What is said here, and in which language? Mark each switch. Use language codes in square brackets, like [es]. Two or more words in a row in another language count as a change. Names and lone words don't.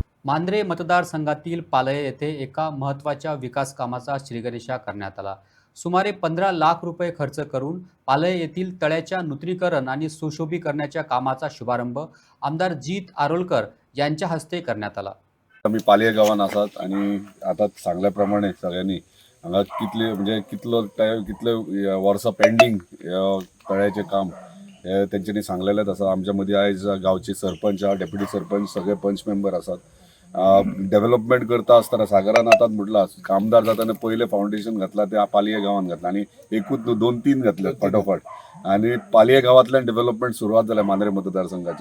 [mr] मांद्रे मतदारसंघातील पालये येथे एका महत्त्वाच्या विकास कामाचा श्रीगणेशा करण्यात आला. सुमारे 15 लाख रुपये खर्च करून पालये येथील तळ्याच्या नूतनीकरण आणि सुशोभीकरणाच्या कामाचा शुभारंभ आमदार जित आरोलकर यांच्या हस्ते करण्यात आला. [kok] आम्ही पालये गावान आसात आणि आता सांगल्याप्रमाणे सगळ्यांनी हांगा कितले म्हणजे कितले वर्सां पेंडींग तळ्याचें काम हे तेंच्यांनी सांगलेलेच आसा. आमच्या मदीं आयज गांवचे सरपंच डेप्युटी सरपंच सगळे पंच मेंबर आसात. डेव्हलपमेंट करता आसतना सागरान आतां म्हटलां आमदार जाताना पयलें फावंडेशन घातलां तें पालये गांवांत घातलां आणि एकूच 2-3 घातले फाटोफाट आणि पालये गांवांतल्यान डेव्हलपमेंट सुरवात जाल्या मांद्रे मतदारसंघाची.